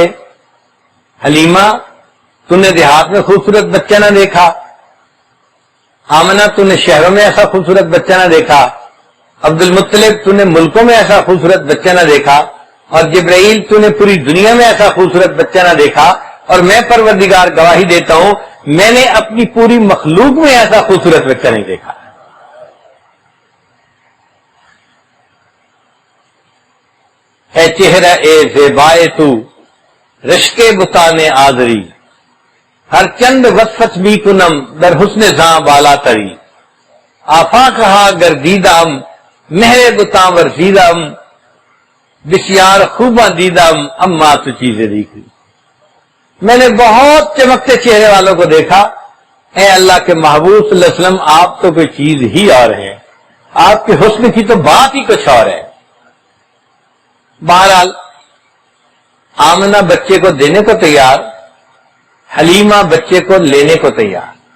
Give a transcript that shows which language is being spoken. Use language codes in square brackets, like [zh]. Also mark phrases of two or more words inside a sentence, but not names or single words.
[ur] حلیمہ تم نے دیہات میں خوبصورت بچہ نہ دیکھا، آمنہ تم نے شہروں میں ایسا خوبصورت بچہ نہ دیکھا، عبد المطلب تم نے ملکوں میں ایسا خوبصورت بچہ نہ دیکھا، اور جبرائیل تم نے پوری دنیا میں ایسا خوبصورت بچہ نہ دیکھا، اور میں پروردگار گواہی دیتا ہوں میں نے اپنی پوری مخلوق میں ایسا خوبصورت بچہ نہیں دیکھا. [fa] ہے چہرہ اے زیبائے تو رشک بتانے آزری، ہر چند وصفت بھی کنم در حسن زاں بالا تری، آفا کہا گردیدم مہر بتاں ورزیدم، بسیار خوباں دیدم اما [ur] تو چیزیں دیکھی۔ میں نے بہت چمکتے چہرے والوں کو دیکھا، اے اللہ کے محبوب [ar] صلی اللہ علیہ وسلم [ur] آپ تو کوئی چیز ہی اور ہے، آپ کے حسن کی تو بات ہی کچھ اور ہے۔ بہرحال آمنہ بچے کو دینے کو تیار، حلیمہ بچے کو لینے کو تیار۔